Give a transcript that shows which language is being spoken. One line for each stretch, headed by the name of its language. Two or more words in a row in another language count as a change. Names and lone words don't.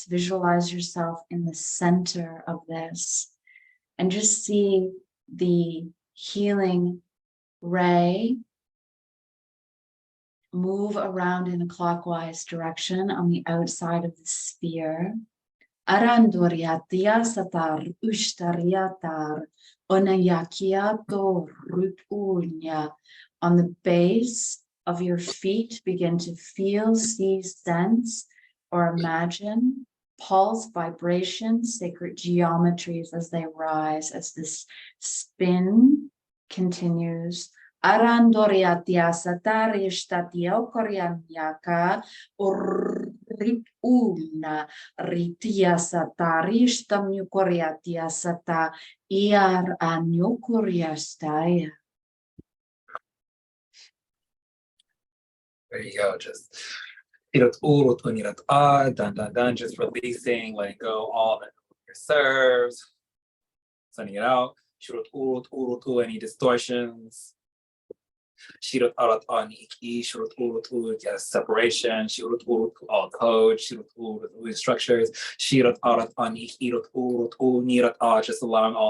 English: Visualize yourself in the center of this and just see the healing ray move around in a clockwise direction on the outside of the sphere. Arandoriatia satar ushtariatar onayakiato rutunya. On the base of your feet, begin to feel, see, sense, or imagine pulse, vibration, sacred geometries as they rise, as this spin continues. Arandoriatia satar ishtatio koryanyaka rituna ritia sata rishtam nyukoriatia sata iar anyukoriastaya. There you go. Just just releasing, letting go all that reserves, sending it out. Any distortions. Shirut arat aniki, shirut yes, separation, shirut all code, shirut structures, shirut arat aniki, nirat just allowing all